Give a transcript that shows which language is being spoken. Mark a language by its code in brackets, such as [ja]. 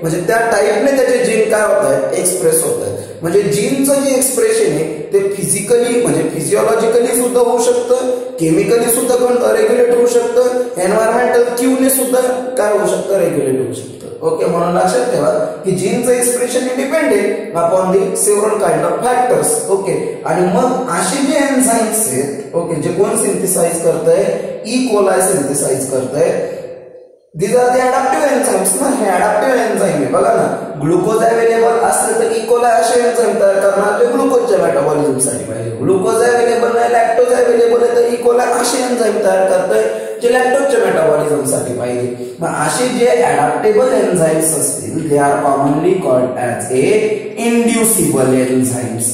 [mr] म्हणजे त्या टाईपने त्याचे जीन काय होत आहेत, एक्सप्रेस होत आहेत. म्हणजे जीनचं जे एक्सप्रेशन आहे ते फिजिकली म्हणजे फिजिओलॉजिकली सुद्धा होऊ शकतं, केमिकली सुद्धा रेग्युलेट होऊ शकतं, एन्व्हायरमेंटल क्यूने सुद्धा काय होऊ शकतं, रेग्युलेट होऊ शकतं. ओके. म्हणून लक्षात ठेवा की जीनचं expression [en] Depended upon the several kind of factors. [mr] Okay. आणि मग असे जे एन्झाईम्स आहेत, ओके, जे कोण सिंथेसाइज करतंय, ई कोलाय सिंथेसाइज करतंय. [en] These are the adaptive enzymes ना, [mr] हे adaptive enzyme आहे. बघा ना, ग्लुकोज अवेलेबल असलं तर ई कोलाय असे एन्झाईम तयार करणार जे ग्लुकोजच्या मेटाबॉलिझम साठी पाहिजे. ग्लुकोज अवेलेबल नाही, लॅक्टोज अवेलेबल आहे, तर ई कोलाय असे एन्झाईम तयार करतोय जे लॅक्टोजच्या मेटाबॉलिझम साठी पाहिजे. मग असे जे अडॅप्टेबल एन्झाईम्स असतील [en] They are commonly called as a inducible enzymes.